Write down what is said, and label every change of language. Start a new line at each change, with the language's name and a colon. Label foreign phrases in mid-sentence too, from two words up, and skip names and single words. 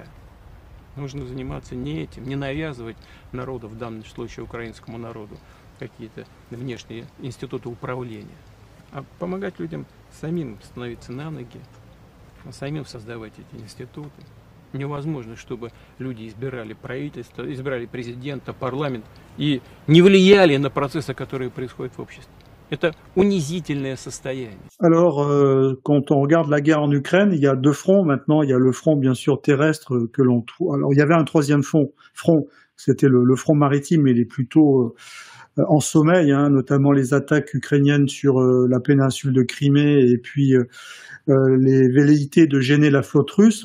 Russian: Нужно заниматься не этим, не навязывать народу, в данном случае украинскому народу, какие-то внешние институты управления, а помогать людям самим становиться на ноги, самим создавать эти институты. Невозможно, чтобы люди избирали правительство, избирали президента, парламент и не влияли на процессы, которые происходят в обществе. Это унизительное состояние.
French: Alors, quand on regarde la guerre en Ukraine, il y a deux fronts maintenant. Il y a le front, bien sûr, terrestre que l'on trouve. Alors, il y avait un troisième front, c'était le front maritime, mais il est plutôt en sommeil, hein, notamment les attaques ukrainiennes sur la péninsule de Crimée et puis les velléités de gêner la flotte russe.